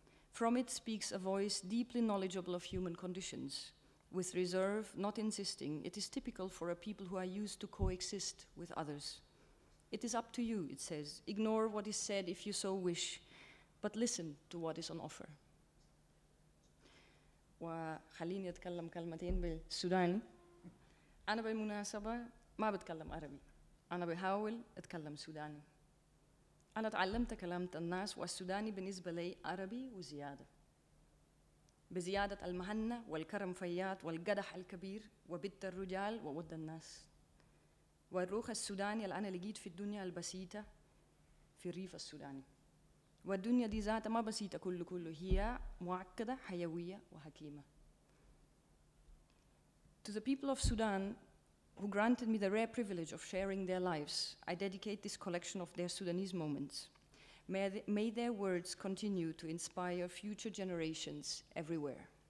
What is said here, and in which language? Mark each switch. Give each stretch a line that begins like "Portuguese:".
English: From it speaks a voice deeply knowledgeable of human conditions, with reserve, not insisting. It is typical for a people who are used to coexist with others. It is up to you, it says. Ignore what is said if you so wish, but listen to what is on offer.
Arabic: وخليني أتكلم كلمتين بالسوداني. أنا بالمناسبة ما بتكلم عربي. أنا بحاول أتكلم سوداني. أنا تعلمت كلام الناس والسوداني بالنسبة لي عربي وزيادة. بزيادة المهنة والكرم فيات والقدح الكبير وبت الرجال وود الناس. والروح السوداني اللي أنا لقيت في الدنيا البسيطة في الريف السوداني. والدنيا دي ذاتها ما بسيطة كله هي معقدة حيوية وحكيمة.
English: To the people of Sudan who granted me the rare privilege of sharing their lives, I dedicate this collection of their Sudanese moments. May their words continue to inspire future generations everywhere.